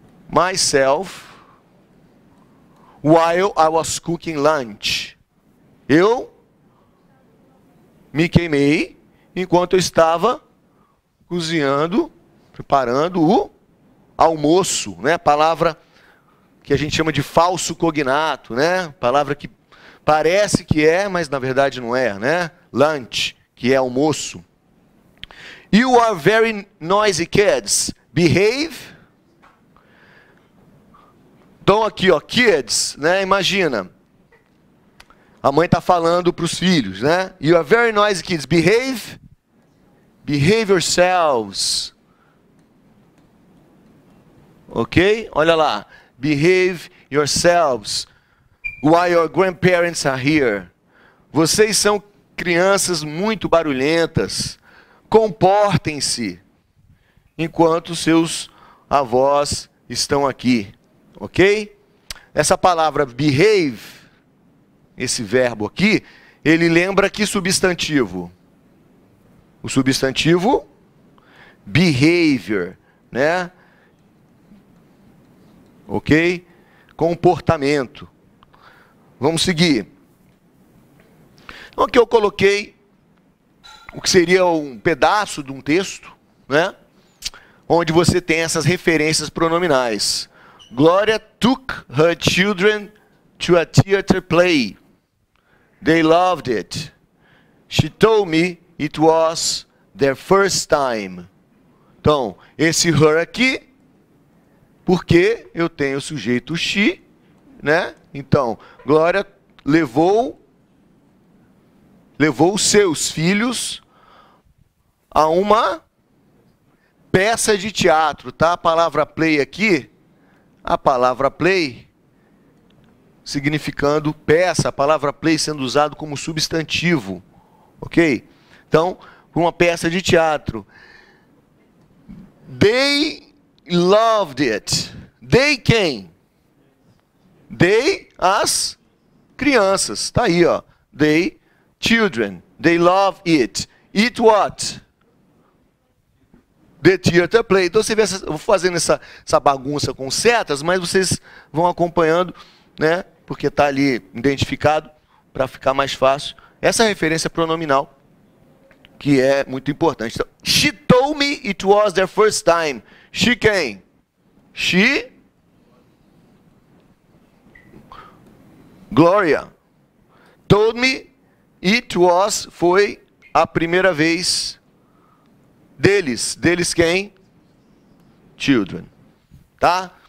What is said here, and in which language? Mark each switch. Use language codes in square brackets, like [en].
[en] myself while I was cooking lunch. [pt] Eu me queimei enquanto eu estava cozinhando, preparando o almoço, né? Palavra que a gente chama de falso cognato, né? Palavra que parece que é, mas na verdade não é, né? [en] Lunch, [pt] que é almoço. [en] You are very noisy kids. Behave. [pt] Então aqui, ó, kids, né? Imagina. A mãe está falando para os filhos, né? [en] You are very noisy kids. Behave. Behave yourselves. [pt] Ok? Olha lá. [en] Behave yourselves while your grandparents are here. [pt] Vocês são crianças muito barulhentas. Comportem-se enquanto seus avós estão aqui. Ok? Essa palavra behave, esse verbo aqui, ele lembra que substantivo? O substantivo behavior, né? Ok? Comportamento. Vamos seguir. Então aqui eu coloquei o que seria um pedaço de um texto, né? Onde você tem essas referências pronominais. [en] Gloria took her children to a theater play. They loved it. She told me it was their first time. [pt] Então, esse her aqui, porque eu tenho o sujeito she, né? Então, Glória levou os seus filhos a uma peça de teatro, tá? A palavra play aqui, a palavra play significando peça, a palavra play sendo usado como substantivo, ok? Então, uma peça de teatro. [en] They loved it. They quem? [pt] They, as crianças. Tá aí, ó. [en] They, children. They love it. It what? The theater play. [pt] Então você vê, eu vou fazendo essa bagunça com setas, mas vocês vão acompanhando, né? Porque está ali identificado para ficar mais fácil. Essa referência pronominal, que é muito importante. [en] Então, she told me it was their first time. [pt] She quem? [en] She, Gloria, told me it was, [pt] foi a primeira vez deles. Deles quem? Children. Tá?